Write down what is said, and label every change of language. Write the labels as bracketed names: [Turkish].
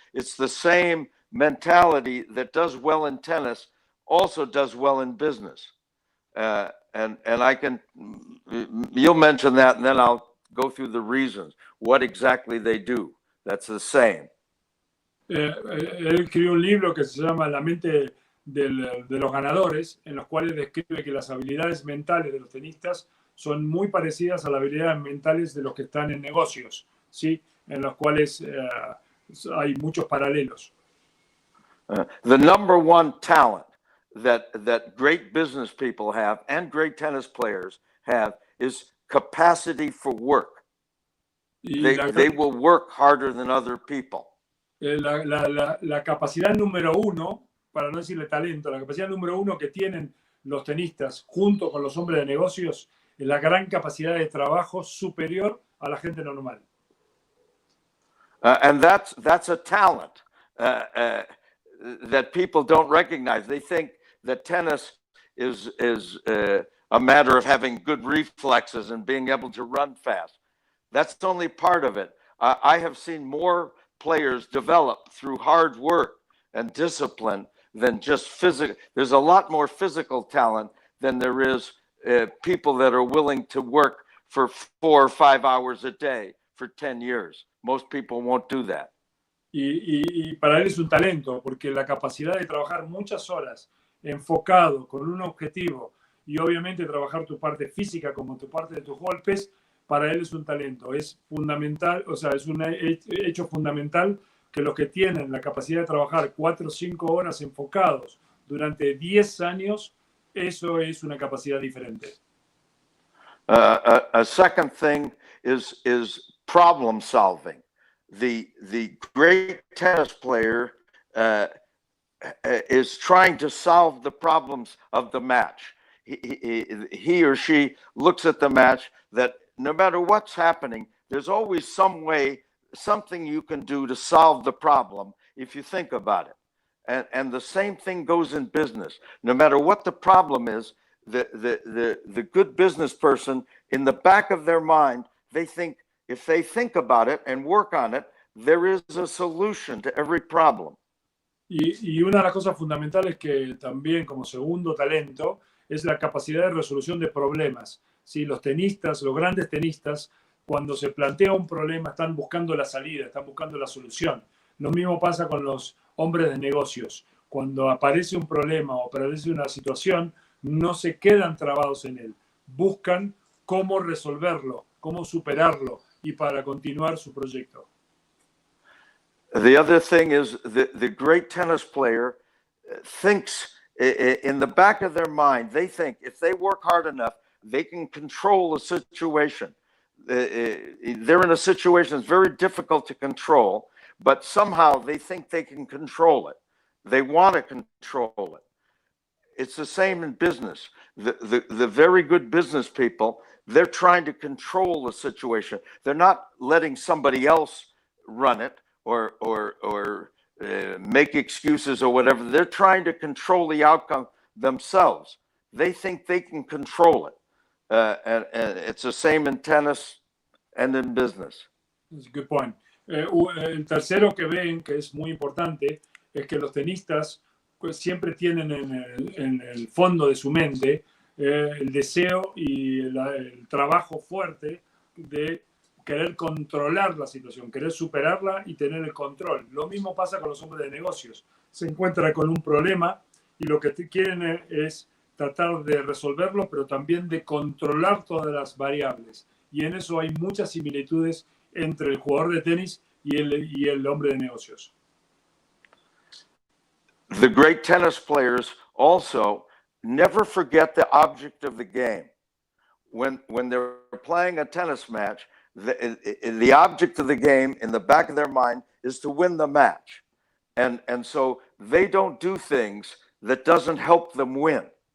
[English] It's the same mentality that does well in tennis also does well in business. And I can, you'll mention that, and then I'll go through the reasons, what exactly they do. That's the same. [Spanish] Él escribió un libro que se llama La mente de los ganadores, en los cuales describe que las habilidades mentales de los tenistas son muy parecidas a las habilidades mentales de los que están en negocios, ¿sí? En los cuales hay muchos paralelos. [English] The number one talent that great business people have and great tennis players have is capacity for work. They will work harder than other people. [Spanish] La capacidad número uno, para no decirle talento, la capacidad número uno que tienen los tenistas junto con los hombres de negocios es la gran capacidad de trabajo superior a la gente normal. [English] And that's a talent that people don't recognize. They think that tennis is a matter of having good reflexes and being able to run fast. That's only part of it. I have seen more players develop through hard work and discipline than just physical. There's a lot more physical talent than there is people that are willing to work for 4 or 5 hours a day for 10 years. Most people won't do that. [Spanish] Y para él es un talento, porque la capacidad de trabajar muchas horas enfocado con un objetivo y obviamente trabajar tu parte física como tu parte de tus golpes, para él es un talento, es fundamental, o sea, es un hecho fundamental que los que tienen la capacidad de trabajar 4 o 5 horas enfocados durante 10 años, eso es una capacidad diferente. [English] A second thing is problem solving. The great tennis player is trying to solve the problems of the match. He or she looks at the match that no matter what's happening, there's always some way, something you can do to solve the problem if you think about it. And the same thing goes in business. No matter what the problem is, the good business person, in the back of their mind, they think, if they think about it and work on it, there is a solution to every problem. [Spanish] Y una de las cosas fundamentales que también como segundo talento es la capacidad de resolución de problemas. ¿Sí? Los tenistas, los grandes tenistas, cuando se plantea un problema están buscando la salida, están buscando la solución. Lo mismo pasa con los hombres de negocios. Cuando aparece un problema o aparece una situación, no se quedan trabados en él. Buscan cómo resolverlo, cómo superarlo y para continuar su proyecto. [English] The other thing is the great tennis player thinks in the back of their mind, they think if they work hard enough, they can control a situation. They're in a situation that's very difficult to control, but somehow they think they can control it. They want to control it. It's the same in business. The very good business people, they're trying to control the situation. They're not letting somebody else run it or make excuses or whatever. They're trying to control the outcome themselves. They think they can control it. And it's the same in tennis and in business. That's a good point. [Spanish] El tercero que ven, que es muy importante, es que los tenistas pues, siempre tienen en el fondo de su mente el deseo y el trabajo fuerte de querer controlar la situación, querer superarla y tener el control. Lo mismo pasa con los hombres de negocios. Se encuentran con un problema y lo que quieren es tratar de resolverlo, pero también de controlar todas las variables. y en eso hay muchas similitudes entre el jugador de tenis y el hombre de negocios. [English] The great tennis players also never forget the object of the game. When they're playing a tennis match, the object of the game in the back of their mind is to win the match. And so they don't do things that doesn't help them win.